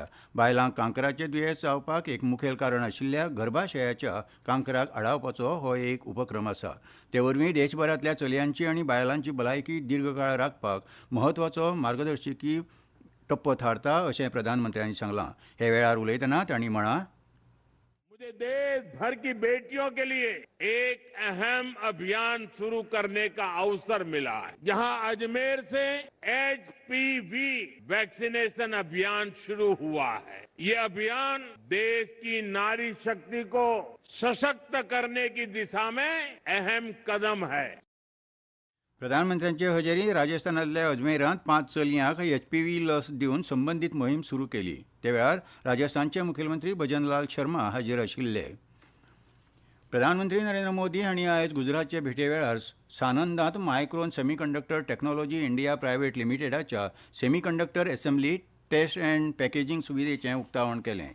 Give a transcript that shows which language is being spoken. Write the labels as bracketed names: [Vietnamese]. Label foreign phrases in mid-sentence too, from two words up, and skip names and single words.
[Konkani] बायलांक कांकराचें दुयेंस जावपाक एक मुखेल कारण आशिल्ल्या गर्भाशयाच्या कांकराक आडावपाचो हो एक उपक्रम आसा. ते वरवीं देशभरांतल्या चलयांची आनी बायलांची भलायकी दीर्घकाळ राखपाक म्हत्वाचो मार्गदर्शकी टप्पो थारता अशें प्रधानमंत्र्यांनी सांगलां. हे वेळार उलयतना तांणी म्हळां, [Hindi] मुझे देश भर की बेटियों के लिए एक अहम अभियान शुरू करने का अवसर मिला है, जहां अजमेर से HPV वैक्सीनेशन अभियान शुरू हुआ है. ये अभियान देश की नारी शक्ति को सशक्त करने की दिशा में अहम कदम है. [Konkani] प्रधानमंत्र्यांचे हजेरी राजस्थानांतल्या अजमेरांत 5 चलयांक HPV लस दिवन संबंदीत मोहीम सुरू केली. ते वेळार राजस्थानचे मुखेलमंत्री भजनलाल शर्मा हाजीर आशिल्ले. प्रधानमंत्री नरेंद्र मोदी हांणी आयज गुजरातचे भेटे वेळार सानंदांत मायक्रोन सेमीकंडक्टर टॅक्नॉलॉजी इंडिया प्रायव्हेट लिमिटेडाच्या [English] semiconductor assembly test and packaging [Konkani] सुविधेचें उक्तावण केलें.